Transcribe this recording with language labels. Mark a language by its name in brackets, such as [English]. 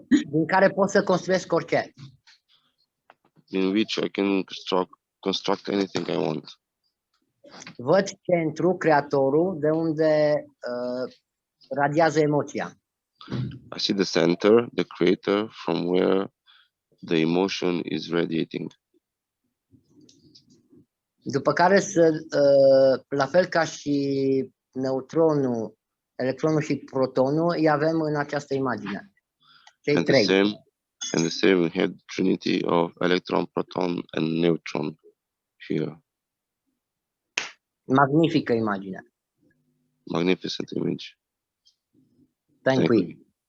[Romanian] din care pot să construiesc orice. [English] In which I can construct anything I want. [Romanian] Văd centru, creatorul, de unde radiază emoția. [English] I see the center, the creator, from where the emotion is radiating. [Romanian] După care, la fel ca și neutronul, electronul și protonul, îi avem în această imagine. Cei [English] and [Romanian] trei. [English] The same we have trinity of electron, proton, and neutron here. [Romanian] Magnifică imagine. [English] Magnificent image. Thank you.